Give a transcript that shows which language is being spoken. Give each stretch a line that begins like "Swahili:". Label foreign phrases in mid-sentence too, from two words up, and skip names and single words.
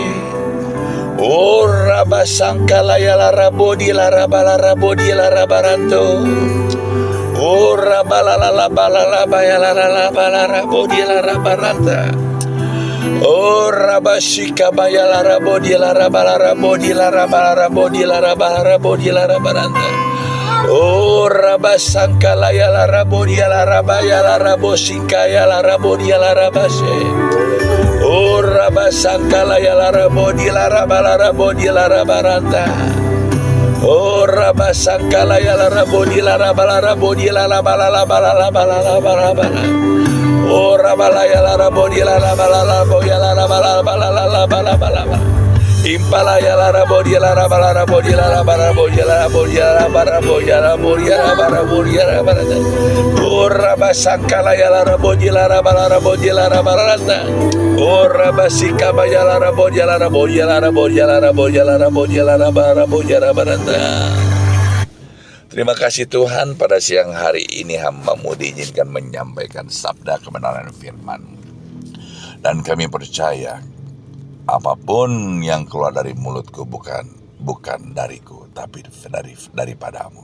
Indonesian: Ora basangkala yala rabodi lara bala rabodi lara baranto. Ora balala balala bayala la bala rabodi lara baranta. Ora bashika bayala rabodi lara bala rabodi lara bala rabodi lara bala rabodi lara baranta. Oh rabasangka la ya la rabodi ya la rabaya la rabosika ya la rabodi ya la rabase. Oh rabasangka la ya la rabodi la rabala rabodi la rabaranta. Oh rabasangka la ya la rabodi la rabala rabodi la rabala la bala la bala la bala bala. Oh rabala ya la rabodi la rabala la boya la rabala bala la bala bala bala. Impala ya la rabodi la rabala rabodi la rabala rabodi la rabodi la rabala rabodi la rabodi la rabala rabodi la rabala. Oh rabasangka la ya la rabodi la rabala rabodi la rabala ranta. Oh rabasika ya la rabodi la rabodi la rabodi la rabodi la rabodi la rabala rabodi la rabala. Terima kasih Tuhan, pada siang hari ini hamba-Mu diizinkan menyampaikan sabda kebenaran firman. Dan kami percaya apapun yang keluar dari mulutku bukan dariku, tapi daripadamu.